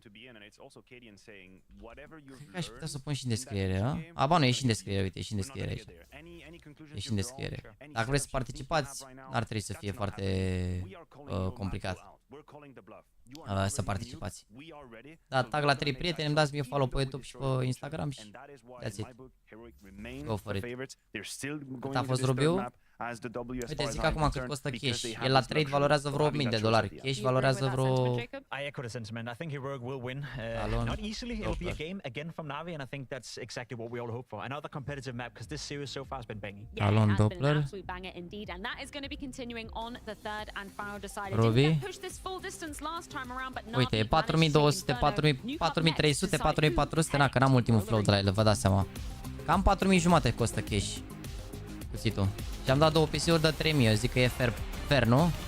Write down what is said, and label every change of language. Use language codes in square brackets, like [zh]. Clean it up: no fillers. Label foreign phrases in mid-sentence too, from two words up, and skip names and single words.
[ro] Cred că aș putea să pun și în descriere, a? Ba nu, e și în descriere, uite, e și în descriere aici. E și în descriere. Dacă vreți să participați, ar trebui să fie foarte complicat să participați. Da, tag la 3 prieteni, îmi dați mie follow pe YouTube și pe Instagram și [en] that's it. [ro] Go for it. Cât a fost Rubiu? Uite, zic acum cât costă cash. El la trade valorează vreo $8.000. Cash valorează vreo... [en] I echo the sentiment. I think Heroic will win. Not easily. It'll be a game again from NaVi, and I think that's exactly what we all hope for. Another competitive map, because this series so far has been banging. [ro] Alon Doppler. Robi. Uite, e 4200, 4300, 4400. Na, că n-am ultimul flow de la el, vă dați seama. Cam 4000 jumate costă cash cuțitul. Și am dat 2 PC-uri de 3000, eu zic că e fair, nu?